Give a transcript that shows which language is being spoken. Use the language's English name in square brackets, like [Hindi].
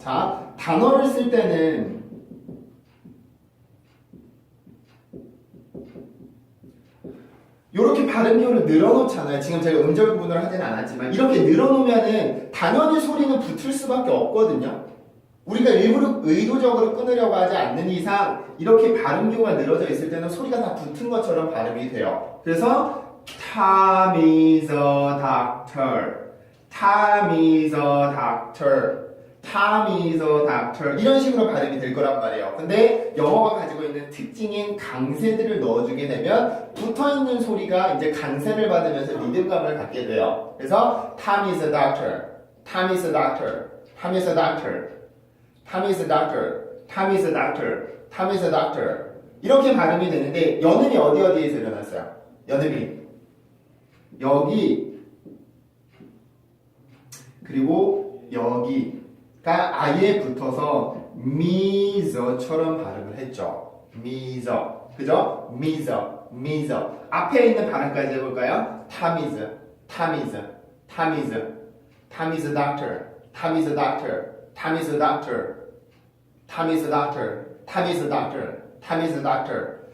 [Korean] 자, 단어를 쓸 때는 이렇게 발음 기호를 늘어놓잖아요. 지금 제가 음절 구분을 하진 않았지만 이렇게 늘어놓으면은 당연히 소리는 붙을 수밖에 없거든요. 우리가 일부러 의도적으로 끊으려고 하지 않는 이상 이렇게 발음 기호가 늘어져 있을 때는 소리가 다 붙은 것처럼 발음이 돼요. 그래서 [English] Tom is a doctor, [Korean] Tom is a doctor, Tom is a doctor 이런 식으로 발음이 될 거란 말이에요. 근데 영어가 가지고 있는 특징인 강세들을 넣어주게 되면 붙어있는 소리가 이제 강세를 받으면서 리듬감을 갖게 돼요. 그래서 [English] Tom is a doctor, [Korean] Tom is a doctor, Tom is a doctor, Tom is a doctor, Tom is a doctor, Tom is a doctor 이렇게 발음이 되는데 연음이 어디에서 일어났어요? 연음이 여기 그리고 여기가 아예 붙어서 미저처럼 발음을 했죠. 미저, 그죠? 미저 앞에 있는 발음까지 해볼까요? [English] Tom is, Tom is, Tom is, Tom is a doctor, Tom is a doctor, Tom is a doctor, Tom is a doctor, Tom is a doctor, Tom is a doctor.